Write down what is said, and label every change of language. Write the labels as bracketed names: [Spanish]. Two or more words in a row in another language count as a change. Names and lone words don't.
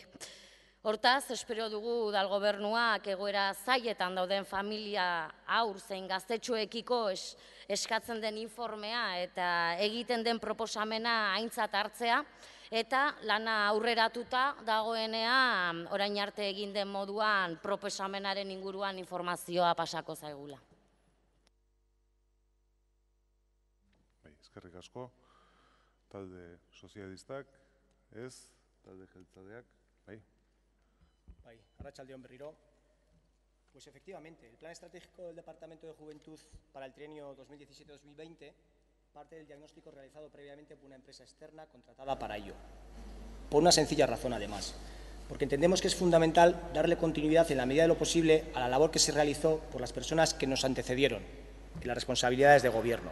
[Basque] Hortaz, espero dugu udal gobernuak egoera zailetan dauden familia haur zein gaztetxoekiko eskatzen den informea eta egiten den proposamena aintzat hartzea, eta lana aurreratuta dagoenean orain arte egin den moduan proposamenaren inguruan informazioa pasako zaigula. Eskerrik asko, talde sozialistak, ez, talde jeltzaleak, bai. Arratsaldeon berriro. [Spanish] Pues efectivamente, el Plan Estratégico del Departamento de Juventud para el trienio 2017-2020 parte del diagnóstico realizado previamente por una empresa externa contratada para ello. Por una sencilla razón, además, porque entendemos que es fundamental darle continuidad en la medida de lo posible a la labor que se realizó por las personas que nos antecedieron en las responsabilidades de gobierno.